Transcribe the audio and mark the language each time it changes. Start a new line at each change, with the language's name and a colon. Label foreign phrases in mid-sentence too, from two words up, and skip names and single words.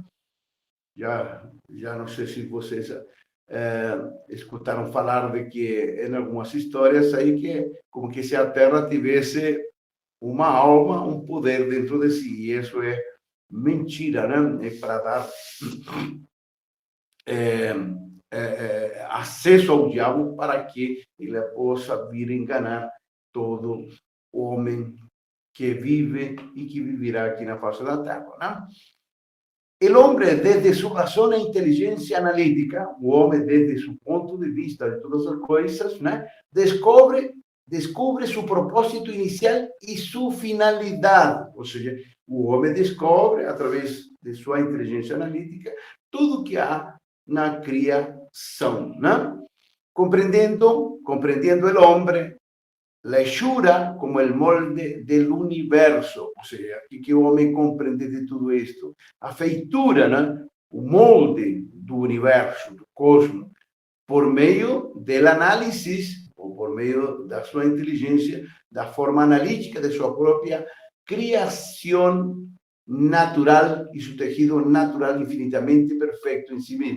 Portuguese: Já não sei se vocês escutaram falar de que em algumas histórias aí que como que se a Terra tivesse uma alma, um poder dentro de si, e isso é mentira, né? É para dar acesso ao diabo para que ele possa vir enganar todo homem que vive e que vivirá aqui na face da Terra, né?
Spanish: El hombre, desde su razón e inteligencia analítica, o hombre desde su punto de vista de todas las cosas, ¿no? descubre su propósito inicial y su finalidad. O sea, el hombre descubre, a través de su inteligencia analítica,
Portuguese: tudo que há na criação,
Spanish: ¿no? Comprendiendo el hombre, la hechura como el molde del universo, o sea,
Portuguese: que o homem compreende de tudo isto, a feitura, né? O molde do universo, do cosmos, por meio do análise, ou por meio da sua inteligência, da forma analítica de sua própria criação natural e seu tecido natural infinitamente perfeito em si mesmo.